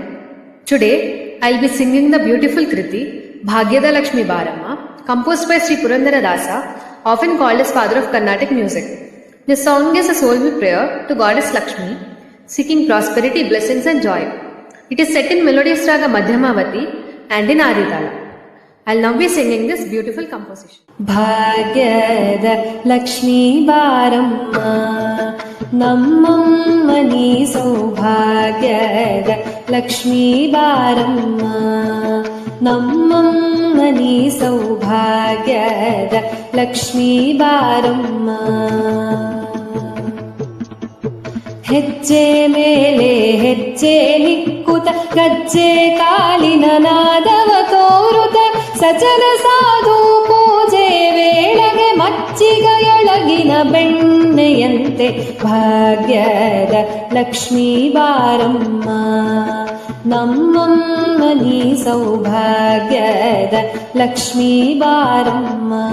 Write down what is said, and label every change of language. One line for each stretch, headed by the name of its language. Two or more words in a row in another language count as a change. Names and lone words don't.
English: Today I'll be singing the beautiful Kriti Bhagyada Lakshmi Baramma, composed by Sri Purandara Dasa, often called as father of Carnatic music. This song is a soulful prayer to Goddess Lakshmi, seeking prosperity, blessings and joy. It is set in melodious raga Madhyamavati and in Aditala. I'll now be singing this beautiful composition.
Kannada: ಭಾಗ್ಯದ ಲಕ್ಷ್ಮೀ ಬಾರಮ್ಮ ನಮ್ಮನಿ ಸೌಭಾಗ್ಯದ ಲಕ್ಷ್ಮೀ ಬಾರಮ್ಮ ನಮ್ಮನಿ ಸೌಭಾಗ್ಯದ ಲಕ್ಷ್ಮೀ ಬಾರಮ್ಮ ಹೆಜ್ಜೆ ಮೇಲೆ ಹೆಜ್ಜೆ ನಿಕ್ಕುತ ಗಜ್ಜೆ ಕಾಲಿನ ನಾದವ ತೋರುತ ಸಜ್ಜನ ಸಾಧು ಪೂಜೆ ವೇಳೆಗೆ ಮಚ್ಚಿಗೆಯೊಳಗಿನ ಬೆಣ್ಣೆಯಂತೆ ಭಾಗ್ಯದ ಲಕ್ಷ್ಮೀ ಬಾರಮ್ಮ ನಮ್ಮಮ್ಮ ನೀ ಸೌಭಾಗ್ಯದ ಲಕ್ಷ್ಮೀ ಬಾರಮ್ಮ